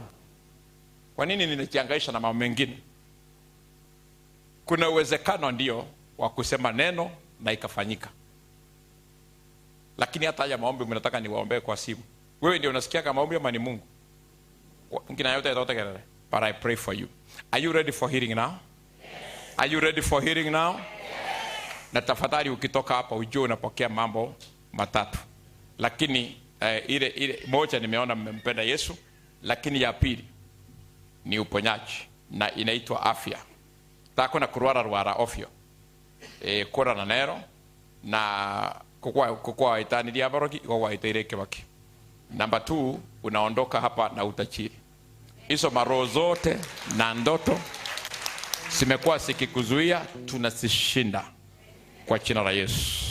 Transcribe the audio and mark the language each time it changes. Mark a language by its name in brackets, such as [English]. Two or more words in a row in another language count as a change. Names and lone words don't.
[Swahili] Kwa nini ninajihangaisha na mambo mengine? Kuna uwezekano ndio wa kusema neno na ikafanyika. Lakini hata haya maombi mnataka niwaombee kwa simu. Wewe ndio unasikia kama maombi ama ni Mungu? Ngina yote yatatekelezwa. [English] But I pray for you. Are you ready for hearing now? Yes. Are you ready for hearing now? Yes. [Swahili] Na tafadhali ukitoka hapa ujue unapokea mambo matatu. Lakini ile moja nimeona mmempenda Yesu, lakini ya pili ni uponyaji na inaitwa afya. [Gusii] Tako na kurwara ofyo. Kora na nero na kukua itani dia baroki kwa itaireke waki. [Swahili] Number 2 unaondoka hapa na utachiri. Hizo maroho zote na ndoto zimekuwa sikikuzuia tunasishinda kwa jina la Yesu.